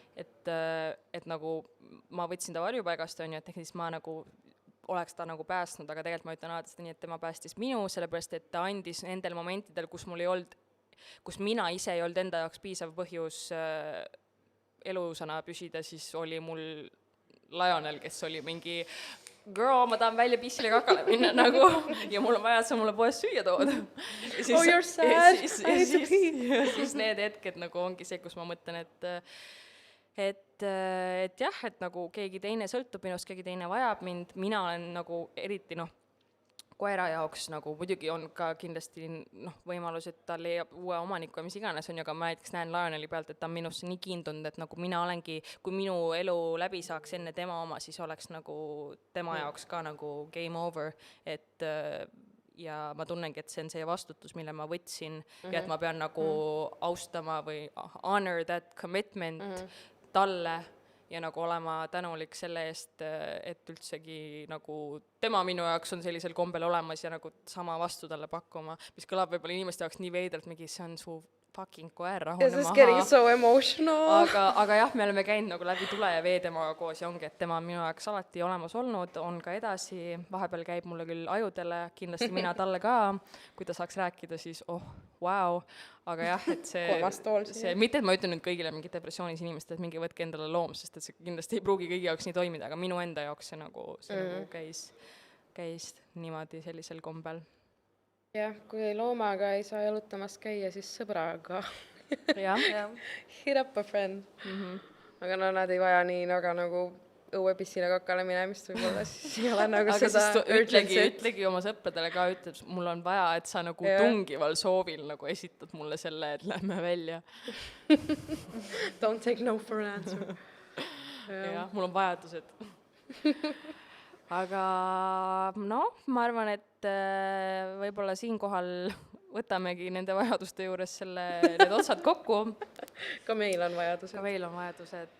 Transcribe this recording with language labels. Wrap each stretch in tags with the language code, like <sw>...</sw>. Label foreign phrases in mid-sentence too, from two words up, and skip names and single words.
<et>et nagu ma võtsin ta varjupaigast, on ju, et siis ma nagu oleks ta nagu päästnud, aga tegelikult ma ütlen alati seda nii, et tema päästis minu, sellepärast et ta andis nendel momentidel, kus mul ei olnud, kus mina ise ei olnud enda jaoks piisav põhjus elusana püsida, siis oli mul Lionel, kes oli mingi girl, ma tahan välja pissile kakale minna nagu ja mul on vaja, et sa mulle poes süüa tood.</et> <en>Oh, you're sad.</en> <et>Ja siis need hetked nagu ongi see, kus ma mõtlen, et jah, et nagu keegi teine sõltub minust, keegi teine vajab mind, mina olen nagu eriti koera jaoks nagu muidugi on ka kindlasti võimalus, et ta leiab uue omaniku ja mis iganes on, aga ma näiteks näen Lioneli pealt, et ta on minusse nii kiindunud, et nagu mina olengi, kui minu elu läbi saaks enne tema oma, siis oleks nagu tema jaoks ka nagu</et> <en>game over,</en> <et>et ja ma tunnengi, et see on see vastutus, mille ma võtsin ja et ma pean nagu austama või</et> <en>honor that commitment</en> <et>talle ja nagu olema tänulik selle eest, et üldsegi nagu tema minu jaoks on sellisel kombel olemas ja nagu sama vastu talle pakkuma, mis kõlab võib-olla inimeste jaoks nii veidralt, mingi see on su fucking koer, rahune maha.</et> <en>This is getting so emotional.</en> <et>Aga jah, me oleme käinud nagu läbi tule ja vee temaga koos ja ongi, et tema on minu jaoks alati olemas olnud, on ka edasi, vahepeal käib mulle küll ajudele, kindlasti mina talle ka, kui ta saaks rääkida, siis wow, aga jah, et see mitte, et ma ütlen nüüd kõigile mingi depressioonis inimestele, et mingi võtke endale loom, sest et see kindlasti ei pruugi kõigi jaoks nii toimida, aga minu enda jaoks see nagu käis niimoodi sellisel kombel. Jah, kui loomaga ei saa jalutamas käia, siis sõbraga. Jah.</et> <en>Hit up a friend.</en> <et>Aga nad ei vaja nii nagu õuepissile kakale minemist võib-olla, siis ei ole nagu aga seda ütlegi oma sõpradele ka, ütleb, mul on vaja, et sa nagu tungival soovil nagu esitad mulle selle, et lähme välja.</et> <en>Don't take no for an answer.</en> <et>Jah, mul on vajadused. Aga ma arvan, et võib-olla siinkohal võtamegi nende vajaduste juures need otsad kokku. Ka meil on vajadused.</et>